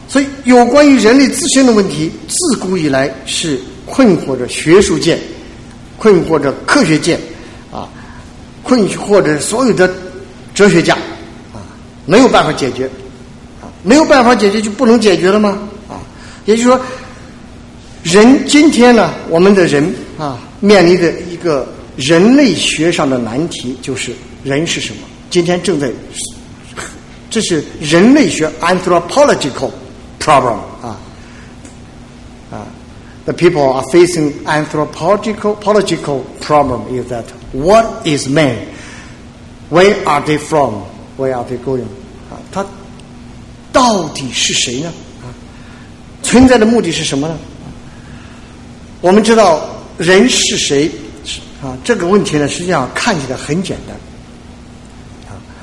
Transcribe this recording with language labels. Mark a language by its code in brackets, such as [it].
[zh] 所以有关于人类自身的问题，自古以来是困惑着学术界、困惑着科学界啊、困惑着所有的哲学家啊，没有办法解决啊，没有办法解决就不能解决了吗？啊，也就是说。人今天呢，我们的人啊，面临的一个人类学上的难题就是人是什么？今天正在，这是人类学 [en] anthropological problem 啊啊 ，the people are facing anthropological problem is that what is man? Where are they from? Where are they going? [zh] 啊，他到底是谁呢？啊，存在的目的是什么呢？我们知道人是谁啊？这个问题呢，实际上看起来很简单啊。